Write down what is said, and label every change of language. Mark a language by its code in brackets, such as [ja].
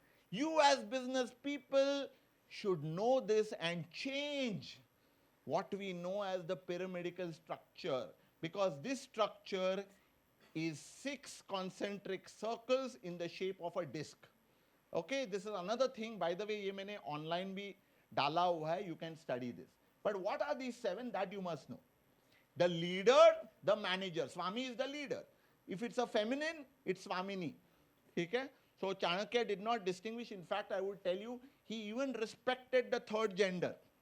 [en] You as business people should know this and change what we know as the pyramidal structure, because this structure is 6 concentric circles in the shape of a disc. Okay, this is another thing. By the way, [hi] ये मैंने online भी डाला हुआ है. [en] You can study this. But what are these 7 that you must know? The leader, the manager. Swami is the leader. If it's a feminine, it's Swamini. Okay? So Chanakya did not distinguish. In fact, I would tell you, he even respected the third gender.